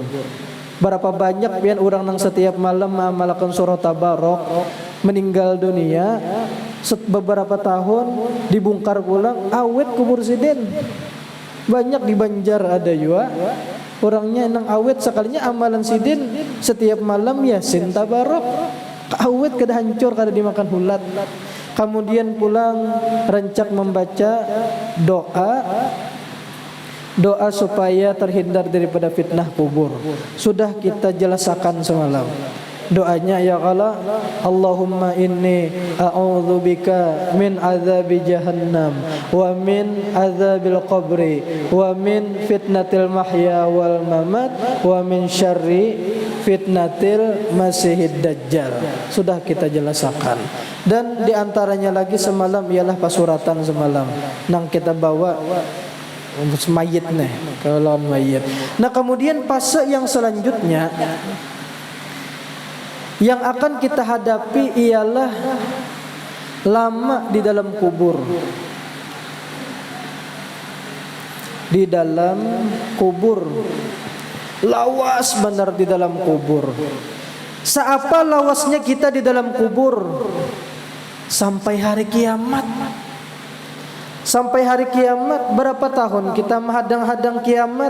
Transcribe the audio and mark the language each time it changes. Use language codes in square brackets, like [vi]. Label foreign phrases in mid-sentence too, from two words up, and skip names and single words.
[id] Berapa banyak pian orang nang setiap malam mengamalkan surah Tabarok meninggal dunia, beberapa tahun dibongkar pulang awet kubur sidin. Banyak di Banjar ada juga orangnya nang awet sekalinya amalan sidin setiap malam Yasin Tabarok. [bjn] Awet kada hancur kada dimakan hulat. [id] Kemudian pulang rencak membaca doa supaya terhindar daripada fitnah kubur. Sudah kita jelaskan semalam. Doanya ya Allah, [ar] اللهم إني أعوذ بك من عذاب جهنم ومن عذاب القبر ومن فتنة المحيا والممات ومن شر فتنة المسيح الدجال. [id] Sudah kita jelaskan. Dan diantaranya lagi semalam ialah pasuratan semalam nang kita bawa mayit nih, kalau mayit. Nah, kemudian fase yang selanjutnya yang akan kita hadapi ialah lama di dalam kubur. Di dalam kubur, [bjn] lawas benar di dalam kubur. Seapa lawasnya kita di dalam kubur? [id] Sampai hari kiamat. Sampai hari kiamat berapa tahun kita menghadang-hadang kiamat?